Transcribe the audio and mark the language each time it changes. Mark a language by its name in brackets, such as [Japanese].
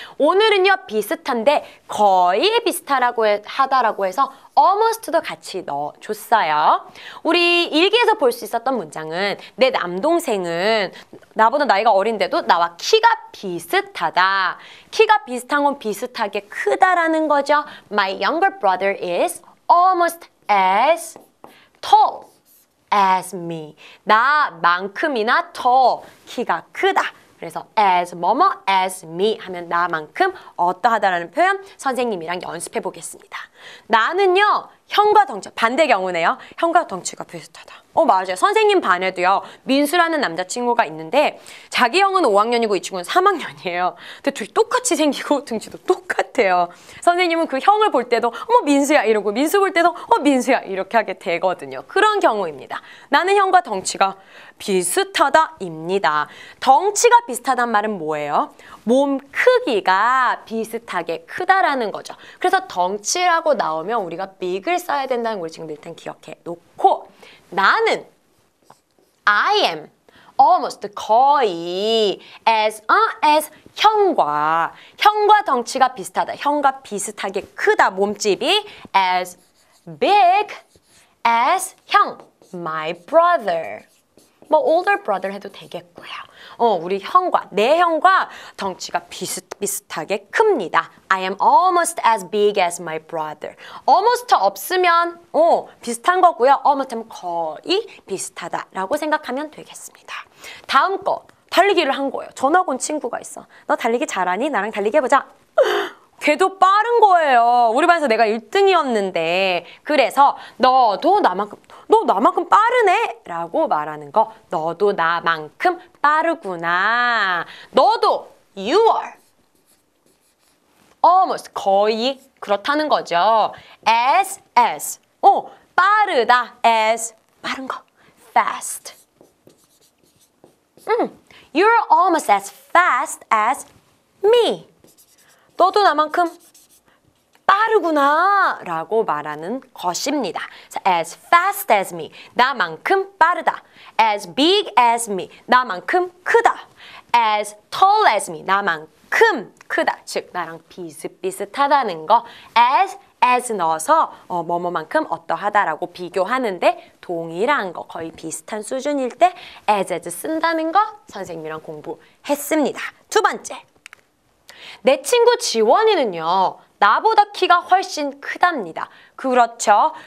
[Korean] 오늘은요 비슷한데 거의 비슷하다고 하다라고 해서 almost도 같이 넣어줬어요. 우리 일기에서 볼 수 있었던 문장은 내 남동생은 나보다 나이가 어린데도 나와 키가 비슷하다. 키가 비슷한 건 비슷하게 크다라는 거죠. [English] My younger brother is almost as tall as me. [Korean] 나만큼이나 더 키가 크다. 그래서 as 뭐뭐 as me 하면 나만큼 어떠하다라는 표현 선생님이랑 연습해 보겠습니다. 나는요 형과 덩치 반대 경우네요. 형과 덩치가 비슷하다. 맞아요. 선생님 반에도요 민수라는 남자친구가 있는데 자기 형은 5학년이고 이 친구는 3학년이에요. 근데 둘이 똑같이 생기고 등치도 똑같아요. 선생님은 그 형을 볼 때도 어머 민수야 이러고 민수 볼 때도 민수야 이렇게 하게 되거든요. 그런 경우입니다. 나는 형과 덩치가 비슷하다입니다. 덩치가 비슷하단 말은 뭐예요? 몸 크기가 비슷하게 크다라는 거죠. 그래서 덩치라고 나오면 우리가 big을 써야 된다는 걸 지금 일단 기억해 놓고 나는 [English] I am almost [Korean] 거의 as 형과 덩치가 비슷하다. 형과 비슷하게 크다. 몸집이 [English] as big as [Korean] 형 [English] my brother. [Korean] 뭐 older brother 해도 되겠고요. 우리 내 형과 덩치가 비슷하게 큽니다. [English] I am almost as big as my brother. [Korean] almost 없으면 비슷한 거고요. almost 하면 거의 비슷하다라고 생각하면 되겠습니다. 다음 거 달리기를 한 거예요. 전학 온 친구가 있어. 너 달리기 잘하니? 나랑 달리기 해보자. 걔도 빠른 거예요. 우리 반에서 내가 1등이었는데 그래서 너 나만큼 빠르네 라고 말하는 거. 너도 나만큼 빠르구나. 너도 [English] you are almost [Korean] 거의 그렇다는 거죠. as 빠르다. as 빠른 거 fast. [English] You're almost as fast as me. [Korean] 너도 나만큼 빠르구나 라고 말하는 것입니다. [English] As fast as me, [Korean] 나만큼 빠르다. [English] As big as me, [Korean] 나만큼 크다. [English] As tall as me, [Korean] 나만큼 크다. 즉 나랑 비슷비슷하다는 거. as 넣어서 뭐뭐만큼 어떠하다라고 비교하는데 동일한 거, 거의 비슷한 수준일 때 as 쓴다는 거 선생님이랑 공부했습니다. 두 번째. 내 친구 지원이는요. 나보다 키가 훨씬 크답니다. 그렇죠.